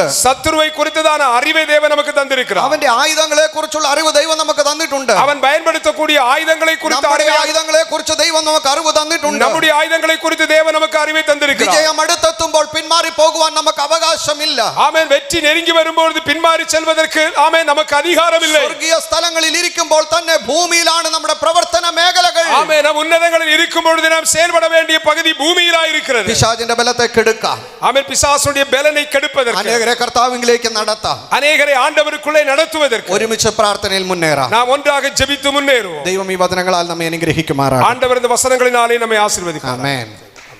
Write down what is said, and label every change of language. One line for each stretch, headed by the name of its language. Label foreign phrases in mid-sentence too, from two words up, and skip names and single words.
Tamil: சத்துருவை குறித்ததான அறிவை தேவன் நமக்கு தந்திருக்கிறார்.
Malayalam: അവന്റെ ആയുധങ്ങളെ കുറിച്ചുള്ള അറിവ് ദൈവം നമുക്ക് തന്നിട്ടുണ്ട്.
Tamil: அவன் பயன்படுத்தக்கூடிய ஆயுதங்களை குறித்த
Malayalam: ആയുധങ്ങളെ കുറിച്ച് ദൈവം നമുക്ക് അറിവ് തന്നിട്ടുണ്ട്.
Tamil: நம்முடைய ஆயுதங்களை குறித்து தேவன் நமக்கு அறிவை தந்திருக்கிறார்.
Malayalam: വിജയം അടുത്തെത്തുമ്പോൾ പിന്മാറി പോകുവാൻ നമുക്ക് അവകാശമില്ല.
Tamil: ஆமென். வெற்றி நெருங்கி வரும்போது பின்மாறி செல்வதற்கு ஆமென் நமக்கு அதிகாரம் இல்லை.
Malayalam: സ്വർഗീയ സ്ഥലങ്ങളിൽ ഇരിക്കുമ്പോൾ തന്നെ ഭൂമിയിലാണ് നമ്മുടെ പ്രവർത്തന മേഖലകൾ.
Tamil: ஆமென். நாம் உன்னதங்களில் இருக்கும் பொழுது நாம் செயல்பட வேண்டிய பகுதி பூமியிலாய் இருக்கிறது.
Malayalam: പിശാചിന്റെ ബലത്തെ കെടുക്കാം.
Tamil: ஆமென். பிசாசுடைய பலனை கெடுப்பதற்கு,
Malayalam: അനേകരെ കർത്താവിലേക്ക് നടത്താം,
Tamil: அநேகரை ஆண்டவருக்குள்ளே நடத்துவதற்கு
Malayalam: ഒരുമിച്ച് പ്രാർത്ഥനയിൽ മുന്നേറാം.
Tamil: நாம் ഒன்றாக ஜெபித்து முன்னேறுவோம்.
Malayalam: ദൈവം ഈ വചനങ്ങളാൽ നമ്മെ അനുഗ്രഹിക്കുമാറാകട്ടെ.
Tamil: ஆண்டவர் இந்த வசனங்களினாலே நம்மை ஆசீர்வதிப்பார்.
Malayalam: ആമേൻ.